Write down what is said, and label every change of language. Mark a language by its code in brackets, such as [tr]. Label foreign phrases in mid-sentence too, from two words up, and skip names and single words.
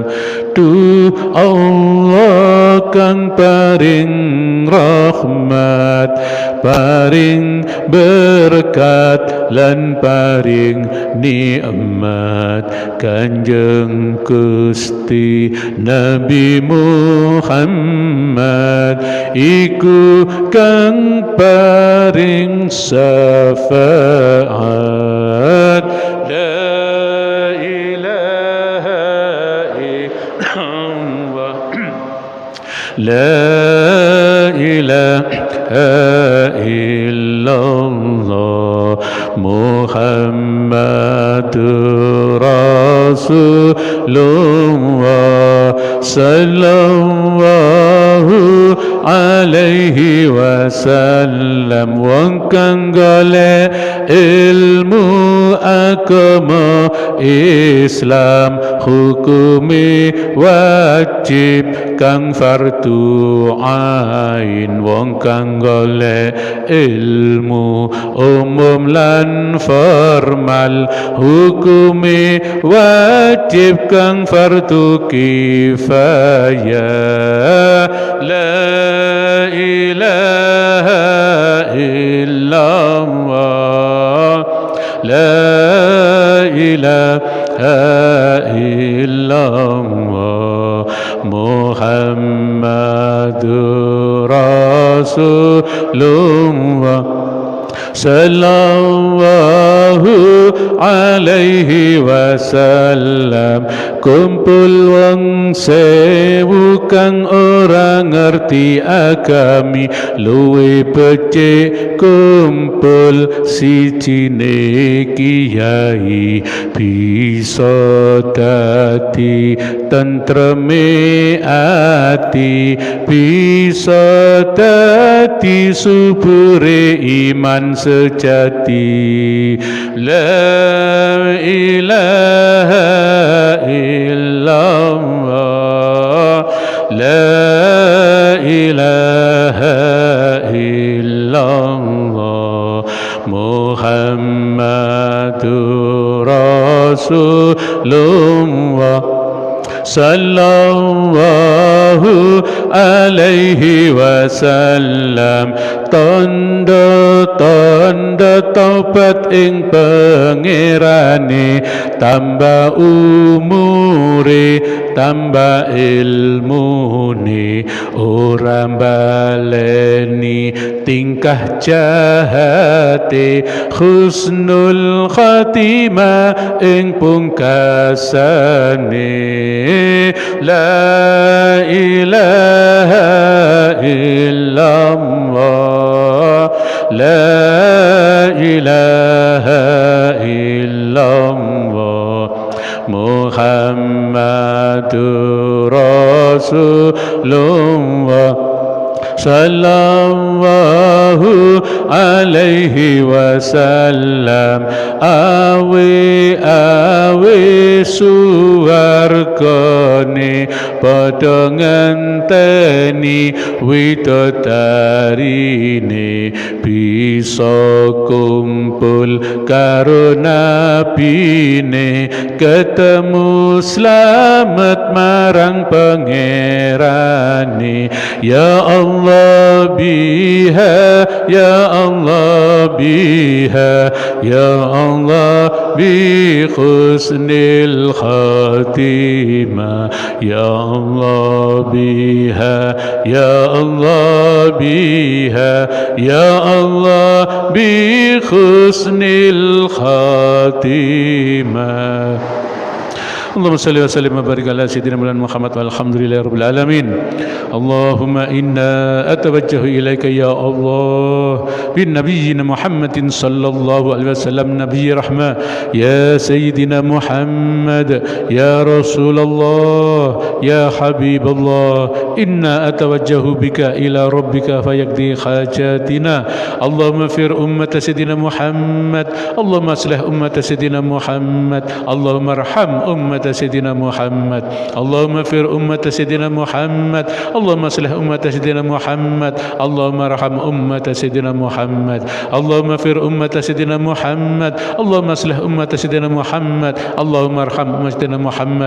[jv] Tu Allah kang paring rahmat, paring berkat lan paring nikmat, Kanjeng Gusti Nabi Muhammad iku kang paring syafaat. [ar] لا إله إلا الله، لا إله إلا الله، محمد رسول الله صلى الله عليه وسلم. [jv] Wong kang golek ilmu agama Islam, hukumi wajib kang [ar] فرض عين. [jv] Wong kang golek ilmu umum lan formal, hukumi wajib kang [ar] فرض كفاية. لا إله إلا الله، لا إله إلا الله، محمد رسول الله صلى الله عليه وسلم. wasallam. [jv] Kumpul wong sewu kang ora ngerti agami, luwe becik kumpul sijine kiai. Bisa dadi tentreme ati, bisa dadi subure iman sejati. [ar] لا إله إلا الله، لا إله إلا الله، محمد رسول الله صلى الله عليه وسلم. [jv] Tondo-tondo taubat ing pangerane, tambah umure tambah ilmune, ora baleni tingkah jahate, [ar] حسن الخاتمة [jv] ing pungkasane. [ar] لا إله إلا الله، لا إله إلا الله، محمد رسول الله صلى الله عليه وسلم. [jv] Awe suwargane padha ngenteni widodarine, bisa kumpul karo nabine, ketemu slamet marang pangerane. [ar] يا الله بها، يا الله بها، يا الله بحسن الخاتمة، يا الله بها، يا الله بها، يا الله بحسن الخاتمة. اللهم صل وسلم وبارك على سيدنا محمد والحمد لله رب العالمين. اللهم إني أتوجه إليك يا الله بنبينا محمد صلى الله عليه وسلم، نبي الرحمة، يا سيدنا محمد، يا رسول الله، يا حبيب الله. إني أتوجه بك إلى ربك فيقضي حاجتنا. اللهم اغفر أمة سيدنا محمد، اللهم أصلح أمة سيدنا محمد، اللهم ارحم أمة سيدنا محمد، اللهم اغفر أمة سيدنا محمد، اللهم اصلح أمة سيدنا محمد، اللهم ارحم أمة سيدنا محمد، اللهم اغفر أمة سيدنا محمد، اللهم اصلح أمة سيدنا محمد، اللهم ارحم أمة سيدنا محمد.